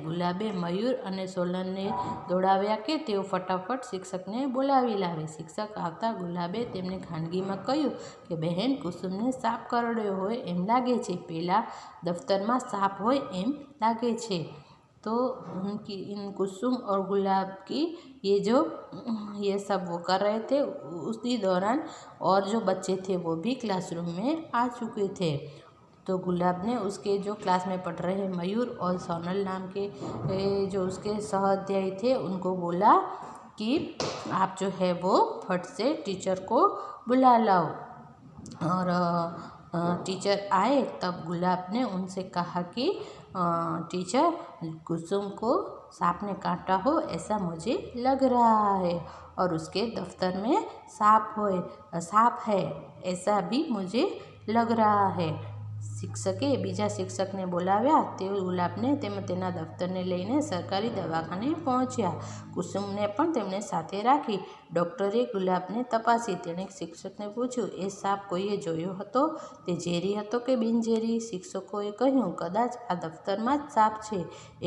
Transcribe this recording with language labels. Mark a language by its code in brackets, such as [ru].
[gu] ગુલાબે મયુર અને સોલનને દોડાવ્યા કે તેઓ ફટાફટ શિક્ષકને બોલાવી લાવે। શિક્ષક આવતા ગુલાબે તેમને ખાનગીમાં કહ્યું કે બહેન, કુસુમને સાપ કરડ્યો હોય એમ લાગે છે, પેલા દફતરમાં સાપ હોય એમ લાગે છે। [hi] तो कुसुम और गुलाब की ये सब वो कर रहे थे। उसी दौरान और जो बच्चे थे वो भी क्लासरूम में आ चुके थे। तो गुलाब ने उसके जो क्लास में पढ़ रहे मयूर और सोनल नाम के जो उसके सहाध्यायी थे उनको बोला कि आप जो है वो फट से टीचर को बुला लाओ। और टीचर आए तब गुलाब ने उनसे कहा कि टीचर, कुसुम को सांप ने काटा हो ऐसा मुझे लग रहा है और उसके दफ्तर में सांप है ऐसा भी मुझे लग रहा है। [gu] શિક્ષકે બીજા શિક્ષકને બોલાવ્યા। તેઓ ગુલાબને તેના દફતરને લઈને સરકારી દવાખાને પહોંચ્યા। કુસુમને પણ તેમને સાથે રાખી। ડૉક્ટરે ગુલાબને તપાસી। તેણે શિક્ષકને પૂછ્યું, એ સાપ કોઈએ જોયો હતો? તે ઝેરી હતો કે બિનઝેરી? શિક્ષકોએ કહ્યું, કદાચ આ દફતરમાં જ સાપ છે।